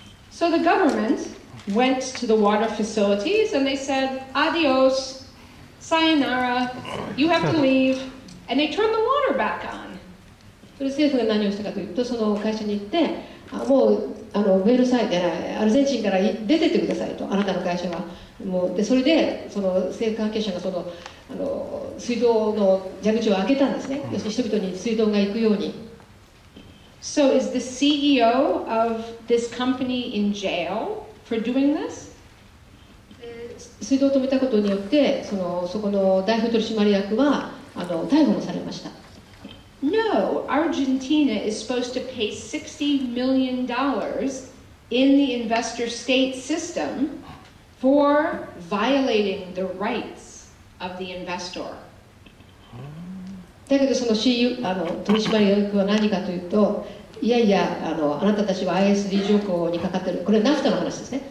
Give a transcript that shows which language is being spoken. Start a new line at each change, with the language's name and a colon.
English: So the government went to the water facilities and they said, adios, sayonara, you have to leave, and they turned the water back on.
Japanese: それ政府が何をしたかというとその会社に行ってもうブエノスアイレスアルゼンチンから出てってくださいとあなたの会社はもうでそれでその政府関係者がその水道の蛇口を開けたんですね。要するに人々に水道が行くように。
English: So is the CEO of this company in jail for doing this?
Japanese: 水道を止めたことによってそこの代表取締役は逮捕もされました。
English: No, Argentina is supposed to pay $60 million in the investor state system for violating the rights of the investor.
Japanese: だけどその取締役は何かというといやいやあなたたちは ISD 条項にかかってるこれはナフタの話ですね。